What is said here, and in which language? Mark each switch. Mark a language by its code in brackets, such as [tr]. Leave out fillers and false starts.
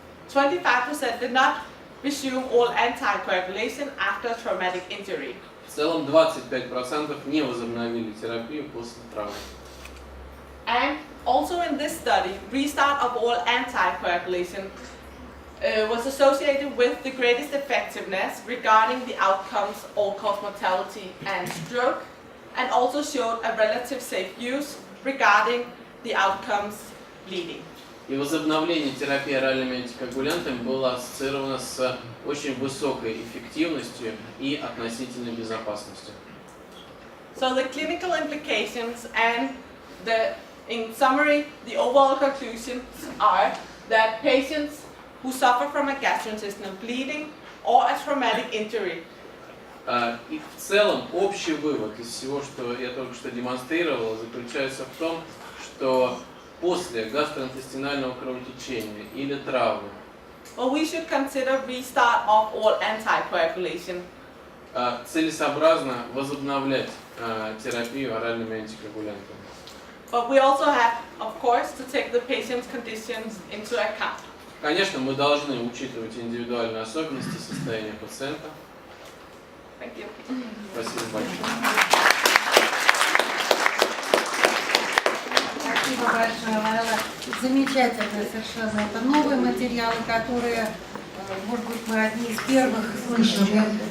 [en] 25% did not resume oral anticoagulation after a traumatic injury. [ru] В целом 25% не возобновили терапию после травмы. [en] And also in this study, restart of oral anticoagulation was associated with the greatest effectiveness regarding the outcomes, all-cause mortality and stroke, and also showed a relative safe use regarding the outcomes bleeding. [ru] И возобновление терапии оральными антикоагулянтами было ассоциировано с очень высокой эффективностью и относительной безопасностью. [en] So the clinical implications and in summary, the overall conclusions are that patients who suffer from a gastrointestinal bleeding or a traumatic injury. [ru] И в целом общий вывод из всего, что я только что демонстрировал, заключается в том, что после гастроинтестинального кровотечения или травмы [en] we should consider restart of all anticoagulation. [ru] Целесообразно возобновлять терапию оральными антикоагулянтами. [en] But we also have, of course, to take the patient's conditions into account. [ru] Конечно, мы должны учитывать индивидуальные особенности состояния пациента. [en] Thank you. [ru] Спасибо большое. Спасибо большое, Лайла. Замечательно совершенно. Это новые материалы, которые, может быть, мы одни из первых слышали.